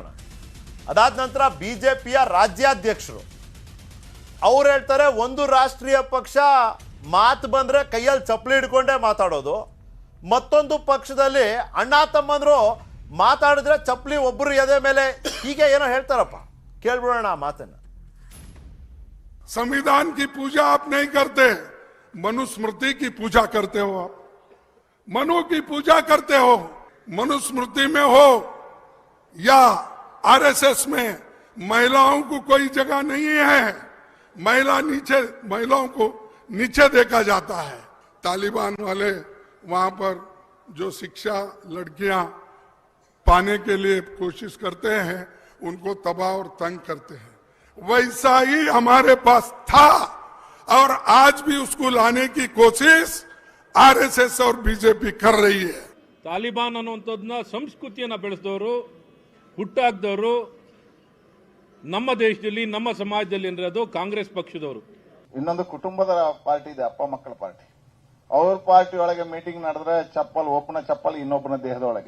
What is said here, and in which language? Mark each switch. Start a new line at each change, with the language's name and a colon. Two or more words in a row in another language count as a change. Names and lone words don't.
Kannada: ಅದಾದ ನಂತರ BJPಯ ರಾಜ್ಯಾಧ್ಯಕ್ಷರು ಅವ್ರು ಹೇಳ್ತಾರೆ ಒಂದು ರಾಷ್ಟ್ರೀಯ ಪಕ್ಷ ಮಾತು ಬಂದ್ರೆ ಕೈಯಲ್ಲಿ ಚಪ್ಪಲಿ ಹಿಡ್ಕೊಂಡೇ ಮಾತಾಡೋದು, ಮತ್ತೊಂದು ಪಕ್ಷದಲ್ಲಿ ಅಣ್ಣ ತಮ್ಮಂದ್ರು ಮಾತಾಡಿದ್ರೆ ಚಪ್ಪಲಿ ಒಬ್ಬರು ಎದೆ ಮೇಲೆ, ಹೀಗೆ ಏನೋ ಹೇಳ್ತಾರಪ್ಪ. ಕೇಳ್ಬಿಡೋಣ ಆ ಮಾತನ್ನ.
Hindi: संविधान की पूजा आप नहीं करते, मनुस्मृति की पूजा करते हो। आप मनु की पूजा करते हो, मनुस्मृति में हो या RSS में महिलाओं को कोई जगह नहीं है। महिलाओं को नीचे देखा जाता है। तालिबान वाले वहां पर जो शिक्षा लड़कियां पाने के लिए कोशिश करते हैं उनको तबाह और तंग करते हैं। वैसा ही हमारे पास था और आज भी उसको लाने की कोशिश RSS और BJP कर रही है.
Kannada: ತಾಲಿಬಾನ್ ಅನ್ನುವಂಥದ್ದನ್ನ ಸಂಸ್ಕೃತಿಯನ್ನ ಬೆಳೆಸಿದವರು, ಹುಟ್ಟಾಕ್ದವರು ನಮ್ಮ ದೇಶದಲ್ಲಿ, ನಮ್ಮ ಸಮಾಜದಲ್ಲಿ ಇರೋದು ಕಾಂಗ್ರೆಸ್ ಪಕ್ಷದವರು. ಇನ್ನೊಂದು ಕುಟುಂಬದ ಪಾರ್ಟಿ ಇದೆ, ಅಪ್ಪ ಮಕ್ಕಳ ಪಾರ್ಟಿ. ಅವ್ರ ಪಾರ್ಟಿ ಒಳಗೆ ಮೀಟಿಂಗ್ ನಡೆದ್ರೆ ಚಪ್ಪಲ್, ಒಬ್ಬನ ಚಪ್ಪಲ್ ಇನ್ನೊಬ್ಬನ ದೇಹದೊಳಗೆ.